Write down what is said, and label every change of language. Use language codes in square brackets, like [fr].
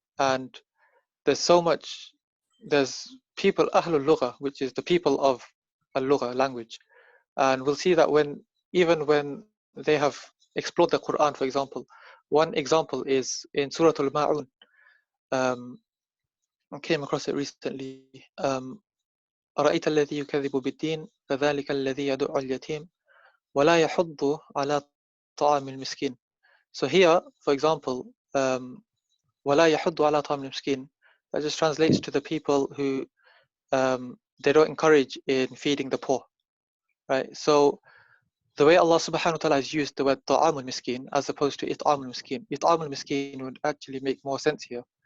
[en] And there's so much, there's people, Ahlul Lugha, which is the people of Al-Lugha language. And we'll see that even when they have explored the Quran, for example, one example is in Surah Al-Ma'un. I came across it recently. [ar] أرأيت الذي يكذب بالدين فذلك الذي يدع اليتيم ولا يحض على طعام المسكين. [en] So here, for example, [ar] ولا يحض على طعام المسكين, [en] that just translates to the people who they don't encourage in feeding the poor, right? So the way Allah subhanahu wa ta'ala has used the word ta'amul miskin as opposed to it'amul miskin would actually make more sense here,